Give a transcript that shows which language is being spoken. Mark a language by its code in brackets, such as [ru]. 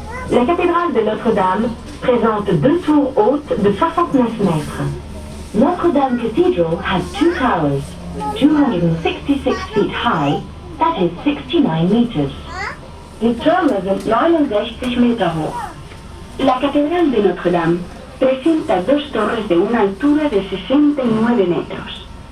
[fr] La cathédrale de Notre-Dame présente 2 tours hautes de 69 mètres. [en] Notre-Dame Cathedral has 2 towers, 266 feet high, that is 69 meters. [de] Die Türme sind 69 Meter hoch. [es] La Catedral de Notre-Dame presenta 2 torres de una altura de 69 metros.